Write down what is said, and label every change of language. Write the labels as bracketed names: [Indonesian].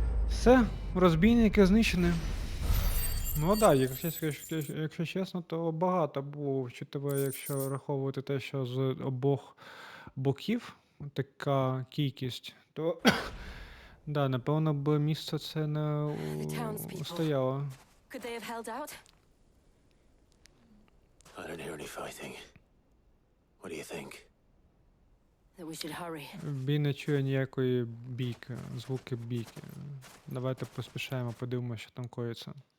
[Ukrainian] Все, розбійники знищені. Ну так, якщо чесно, то багато було, вчитывая, якщо раховувати те, що з обох боків така кількість, то да, напевно б місце це не стояло. [English] Could they have held out? I don't hear any fighting. What do you think? That we should hurry. [Ukrainian] Бій не чує ніякої бійки, звуки бійки. Давайте поспішаємо, подивимося, що там коїться.